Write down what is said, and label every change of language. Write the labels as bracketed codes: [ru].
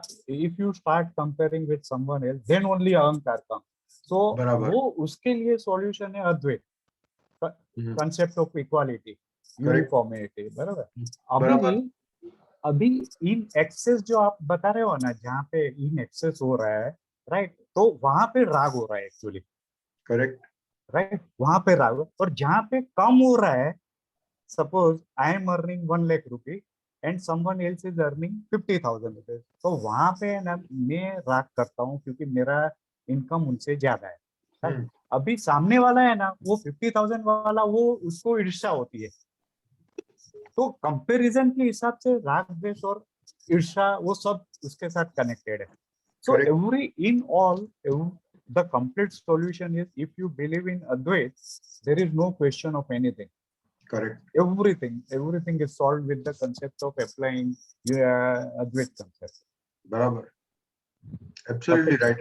[en] If you start comparing with someone else, then only अहंकार comes. So [hi] वो उसके लिए सॉल्यूशन है अद्वैत, कंसेप्ट ऑफ इक्वालिटी, यूनिफॉर्मिटी, बराबर. अभी इन एक्सेस जो आप बता रहे हो ना, जहाँ पे इन एक्सेस हो रहा है, राइट, तो वहां पे राग हो रहा है एक्चुअली. [en] Correct. [hi] राइट, वहां पे राग. और जहाँ पे कम हो रहा है, [en] suppose I am earning 1 lakh rupee and someone else is earning 50,000 rupees, [hi] तो वहां पे ना मैं राग करता हूँ क्योंकि मेरा इनकम उनसे ज्यादा है. अभी सामने वाला है ना, वो 50,000 वाला, वो उसको ईर्ष्या होती है. तो कंपैरिजन के हिसाब से राग, द्वेष और ईर्ष्या वो सब उसके साथ कनेक्टेड है. [en] So every in all the complete solution is, if you believe in Advait, there is no question of anything. Correct. Everything is solved with the concept of applying Advait concept. [hi] Barabar. [en] Absolutely right.